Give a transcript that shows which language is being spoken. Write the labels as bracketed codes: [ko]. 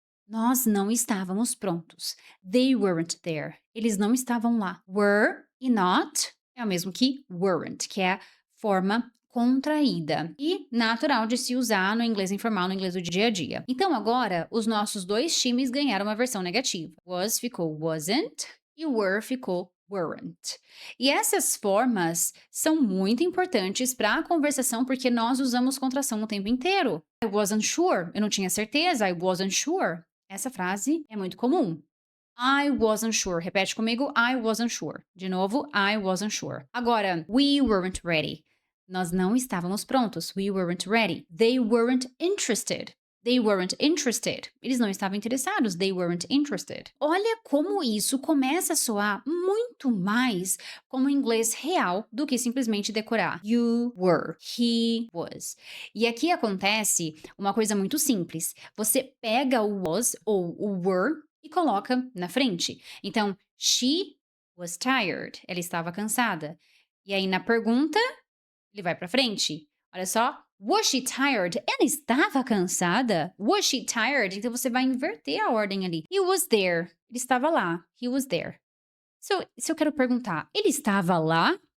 [pt] Nós não estávamos prontos. [en] They weren't there. [pt] Eles não estavam lá. Were e not é o mesmo que weren't, que é a forma contraída e natural de se usar no inglês informal, no inglês do dia a dia. Então agora, os nossos dois times ganharam uma versão negativa. Was ficou wasn't e were ficou weren't. E essas formas são muito importantes para a conversação porque nós usamos contração o tempo inteiro. [en] I wasn't sure. [pt] Eu não tinha certeza. I wasn't sure. Essa frase é muito comum. [en] I wasn't sure. [pt] Repete comigo. [en] I wasn't sure. [pt] De novo, [en] I wasn't sure. Agora, we weren't ready. [pt] Nós não estávamos prontos. [en] We weren't ready. They weren't interested. They weren't interested. [pt] Eles não estavam interessados. [en] They weren't interested. [pt] Olha como isso começa a soar muito mais como inglês real do que simplesmente decorar. [en] You were. He was. [pt] E aqui acontece uma coisa muito simples. Você pega o was ou o were e coloca na frente. Então, [en] she was tired. [pt] Ela estava cansada. E aí, na pergunta, ele vai para frente. Olha só. [en] Was she tired? [pt] Ela estava cansada? [en] Was she tired? [pt] Então, você vai inverter a ordem ali. [en] He was there. [pt] Ele estava lá. He was there. Se eu quero perguntar, ele estava lá?